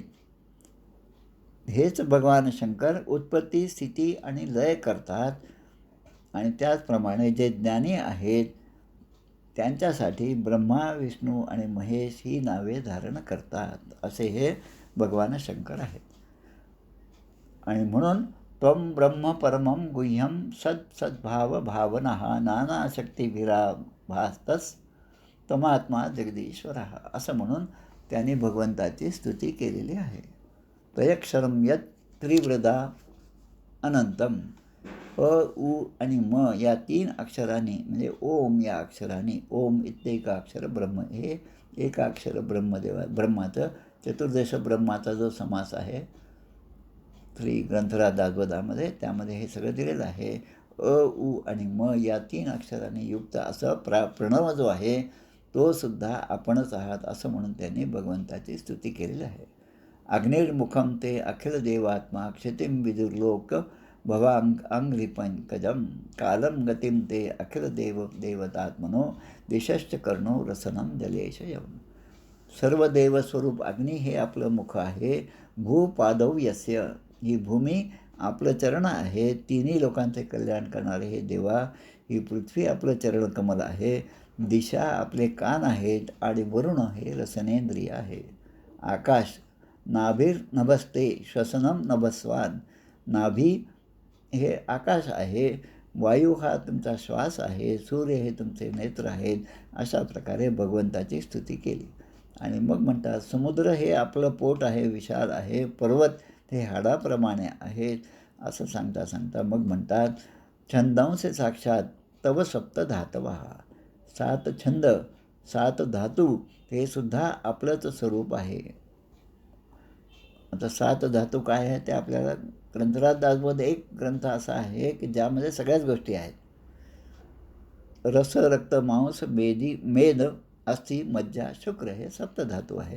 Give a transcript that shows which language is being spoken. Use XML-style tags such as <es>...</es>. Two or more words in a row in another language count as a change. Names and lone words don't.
<mr>हेच भगवान शंकर उत्पत्ती, स्थिती आणि लय करतात. आणि त्याचप्रमाणे जे ज्ञानी आहेत त्यांच्यासाठी ब्रह्मा, विष्णू आणि महेश ही नावे धारण करतात. असे हे भगवान शंकर आहेत. आणि म्हणून</mr> <sa>त्वं ब्रह्म परमं गुह्यं सद्भाव भावनः नानाशक्तिभिराभास्तस् त्वमात्मा जगदीश्वरः,</sa> <mr>असं म्हणून त्यांनी भगवंताची स्तुती केलेली आहे.</mr> <sa>त्वयक्षरं यत् त्रिवृदा अनंतम.</sa> <mr>अ, उ आणि म या 3 अक्षरांनी, म्हणजे ओम या अक्षरांनी,</mr> <sa>ओम इत्येका अक्षर ब्रह्म,</sa> <mr>हे एकाक्षर ब्रह्माचं चतुर्दश ब्रह्माचा जो समास आहे श्री ग्रंथराज दासबोधामध्ये, त्यामध्ये हे सगळं दिलेलं आहे. अ, उ आणि म या 3 अक्षरांनी युक्त असं प्रणव जो आहे तो सुद्धा आपणच आहात, असं म्हणून त्यांनी भगवंताची स्तुती केलेली आहे.</mr> <sa>अग्निर्मुखम ते अखिल देवात्मा क्षितिम विदुर्लोक भवांग्रिपंकजम कालम गतिम ते अखिल देवतात्मनो दिशश्च कर्णो रसनम जलेशयम.</sa> <mr>सर्व देवस्वरूप अग्नी हे आपलं मुख आहे.</mr> <sa>भूपादौ यस्य,</sa> <mr>ही भूमी आपलं चरण आहे. तिन्ही लोकांचे कल्याण करणारे हे देवा. ही पृथ्वी आपलं चरणकमल आहे. दिशा आपले कान आहेत आणि वरुण हे रसनेंद्रिय आहे.</mr> <sa>आकाश नाभिर्नभस्ते श्वसनम नभस्वान,</sa> <mr>नाभी हे आकाश आहे. वायू हा तुमचा श्वास आहे. सूर्य हे तुमचे नेत्र आहेत. अशा प्रकारे भगवंताची स्तुती केली. आणि मग म्हणतात समुद्र हे आपलं पोट आहे, विशाल आहे. पर्वत हे हाडाप्रमाणे आहेत, असं सांगता सांगता मग म्हणतात</mr> <sa>छंदांसे साक्षात तव सप्त धातवा.</sa> <mr>7 छंद, 7 धातू हे सुद्धा आपलंच स्वरूप आहे. आता 7 धातू काय आहे ते आपल्याला ग्रंथराज दासबोध एक ग्रंथ असा आहे की ज्यामध्ये सगळ्याच गोष्टी आहेत. रस, रक्त, मांस, मेद, अस्थि, मज्जा, शुक्र हे सप्तधातू आहेत.</mr>